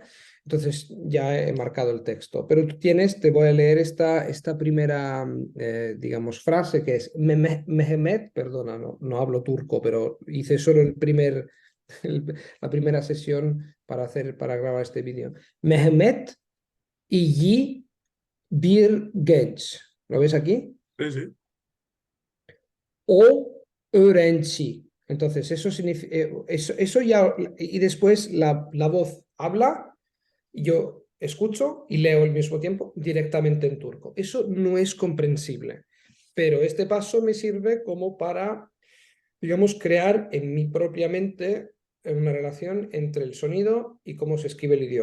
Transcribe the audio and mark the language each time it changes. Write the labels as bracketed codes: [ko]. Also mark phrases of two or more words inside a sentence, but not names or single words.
[es] Entonces, ya he marcado el texto, pero tú tienes, te voy a leer esta primera, digamos, frase que es Mehmet, perdona, no hablo turco, pero hice solo la primera sesión para grabar este vídeo. [tr] Mehmet iyi bir genç. [es] ¿Lo ves aquí? Sí, sí. [tr] O öğrenci. [es] Entonces, eso significa, eso ya, y después la voz habla, yo escucho y leo al mismo tiempo directamente en turco. Eso no es comprensible, pero este paso me sirve como para, digamos, crear en mi propia mente una relación entre el sonido y cómo se escribe el idioma.